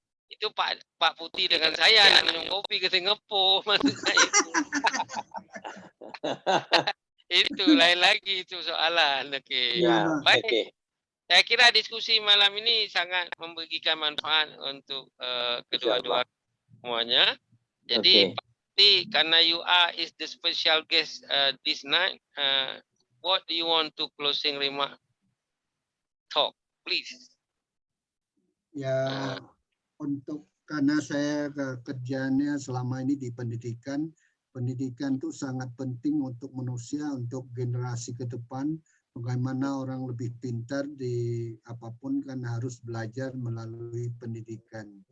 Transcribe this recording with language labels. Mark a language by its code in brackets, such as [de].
[id] Itu Pak Putih dengan saya yang minum kopi ke Singapura, maksudnya itu. Itu lain lagi itu soalan. Baik. Saya kira diskusi malam ini sangat memberikan manfaat untuk kedua-dua semuanya. Jadi Pak Putih, karena [en] you is the special guest this night, what do you want to closing remark? Talk, please. [id] Ya, karena saya kerjanya selama ini di pendidikan itu sangat penting untuk manusia, untuk generasi ke depan. Bagaimana orang lebih pintar di apapun kan harus belajar melalui pendidikan.